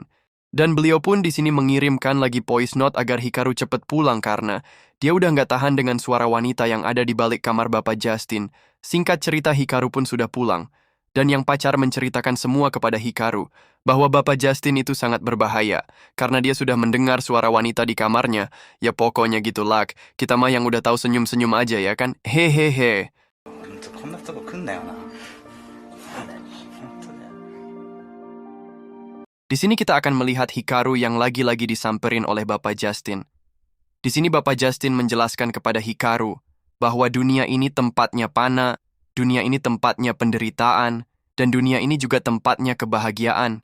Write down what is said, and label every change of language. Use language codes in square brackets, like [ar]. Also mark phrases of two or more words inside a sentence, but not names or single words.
[id] Dan beliau pun di sini mengirimkan lagi voice note agar Hikaru cepat pulang karena dia udah nggak tahan dengan suara wanita yang ada di balik kamar Bapak Justin. Singkat cerita Hikaru pun sudah pulang. Dan yang pacar menceritakan semua kepada Hikaru bahwa Bapak Justin itu sangat berbahaya karena dia sudah mendengar suara wanita di kamarnya. Ya pokoknya gitulah, kita mah yang udah tahu senyum-senyum aja ya kan? Hehehe. [ja] こんなとこ来んなよな。 [id] Di sini kita akan melihat Hikaru yang lagi-lagi disamperin oleh Bapak Justin. Di sini Bapak Justin menjelaskan kepada Hikaru bahwa dunia ini tempatnya panah, dunia ini tempatnya penderitaan, dan dunia ini juga tempatnya kebahagiaan.